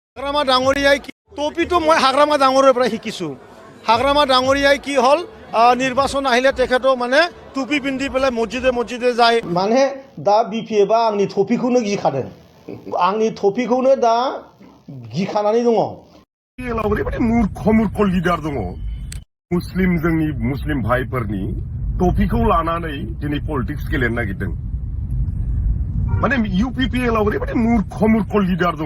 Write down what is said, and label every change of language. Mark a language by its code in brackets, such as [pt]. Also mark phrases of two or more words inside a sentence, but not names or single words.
[as] হাগ্ৰামা ডাঙৰীয়াই টপিটো মই হাগ্ৰামা ডাঙৰৰ পৰা শিকিছোঁ। হাগ্ৰামা ডাঙৰীয়াই কি হ'ল নিৰ্বাচন আহিলে তেখেতো মানে টুপি পিন্ধি পেলাই মছজিদে যায়। [brx] মানে दा बिपिएफआ आंनि टपिखौनो गिखादों, आंनि टपिखौनो दा गिखानानै दङ। ओरैबायदि मूर्ख लिडार दङ जोंनि मुस्लिम भाइफोरनि टपिखौ लानानै दिनै पलिटिक्स गेलेनो नागिरदों। माने इउपिपिएलआव ओरैबायदि मूर्ख लिडार दङ।